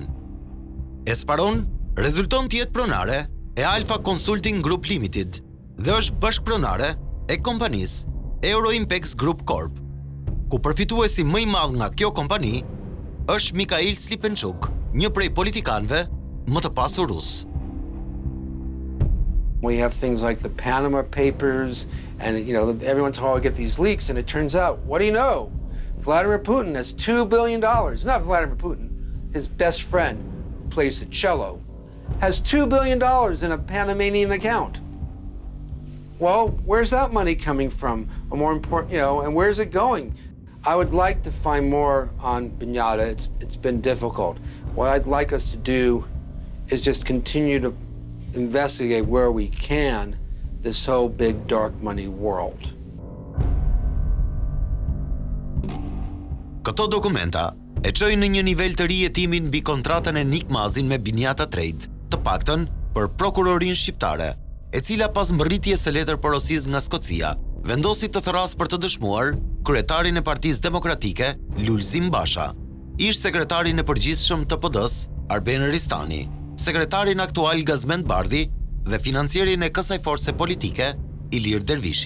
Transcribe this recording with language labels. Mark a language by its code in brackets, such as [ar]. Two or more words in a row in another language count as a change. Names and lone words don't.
[sq] Esparon rezulton të jetë pronare e Alpha Consulting Group Limited dhe është bashkëpronare e kompanisë Euroimpex Group Corp, ku përfituesi më i madh nga kjo kompani është Mikhail Slipenchuk, një prej politikanëve më të pasur rus. [en] We have things like the Panama Papers, and everyone's how I get these leaks, and it turns out, what do you know? Vladimir Putin has $2 billion. Not Vladimir Putin, his best friend, who plays the cello, has $2 billion in a Panamanian account. Well, where's that money coming from? Or more important, and where's it going? I would like to find more on Binjata. It's been difficult. What I'd like us to do is just continue to investigate where we can this whole big dark money world. [sq] Këto dokumenta e çojnë në një nivel të ri hetimin mbi kontratën e Nick Mazin me Binjata Trade, të paktën për prokurorinë shqiptare, e cila pas mbërritjes së letër porosisë nga Skocia, vendosi të thërrasë për të dëshmuar kryetarin e Partisë Demokratike, Lulzim Basha, ish sekretarin e përgjithshëm të PD-s, Arben Ristani, sekretarin aktual Gazmend Bardhi dhe financierin e kësaj force politike, Ilir Dervishi.